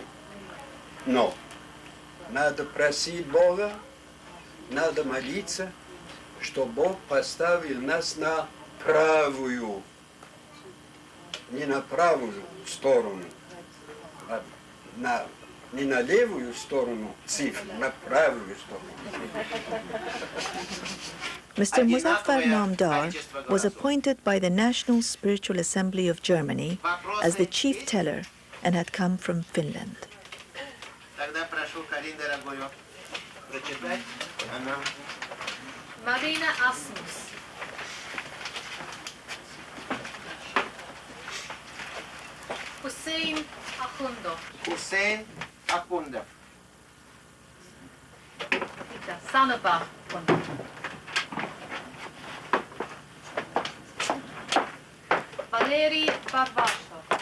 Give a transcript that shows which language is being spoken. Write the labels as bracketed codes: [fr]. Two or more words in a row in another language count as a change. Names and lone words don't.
[ru] Но надо просить Бога, надо молиться, чтобы Бог поставил нас на правую, не на правую сторону, а не на левую сторону цифр, на правую сторону. [en] Mr. Muzaffar Namdar was appointed by the National Spiritual Assembly of Germany as the chief teller and had come from Finland. [ru] Тогда прошу Полин, дорогой, прочитать? Она. Marina Asmus. Hussein Akhundov. Hussein Akhundov. Sanaba Akhundov. Valery Barvashov.